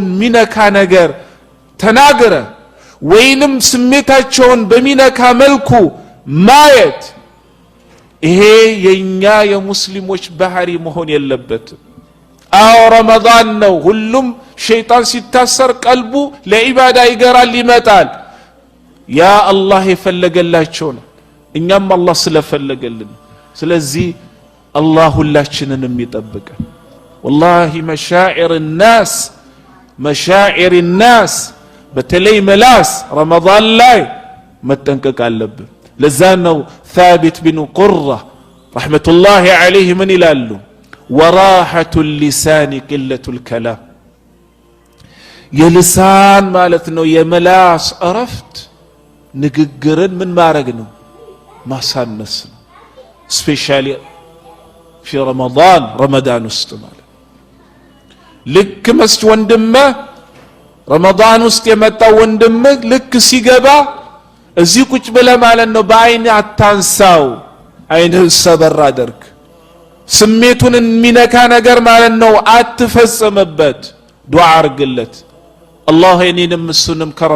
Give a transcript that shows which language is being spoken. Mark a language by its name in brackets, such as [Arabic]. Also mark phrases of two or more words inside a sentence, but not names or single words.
[Amharic] ሚነካ ነገር ተናገረ ወይንም ስሜታቸውን በሚነካ መልኩ ማየት ይሄ የኛ የሙስሊሞች ባህሪ መሆን የለበትም አው ረመዳን ነው ሁሉም ሸይጣን ሲታሰር ቀልቡ ለኢባዳ ይገራል ይመጣል ያ አላህ የፈለገላቸው ነው እኛም አላህ ስለፈለገልን ስለዚህ አላህ ሁላችንንም ይጠብቀን والله [Arabic] مشاعر الناس [Amharic] በተለይ መላስ ረመዳን ላይ መጠንቀቅ አለብን ለዛነው [Arabic] ثابت بن قرة رحمة الله عليه من ይላሉ وراحة اللسان قلة الكلام [Amharic] የልሳን ማለት ነው የመላስ አረፍት ንግግርን ምን ማድረግ ነው ማሳነስ ነው ስፔሻሊ [Arabic] في رمضان [Amharic] ውስጥ ማለት ልክ መስጅ ወንድም ረመዳን ውስጥ የመጣው ወንድም ልክ ሲገባ እዚህ ቁጭ ብለ ማለት ነው በአይን አታንሳው አይንህ ሰበር አድርግ ስሜቱን የሚነካ ነገር ማለት ነው አትፈጽምበት ዱዓ አርግለት አላህ እኔንም እሱንም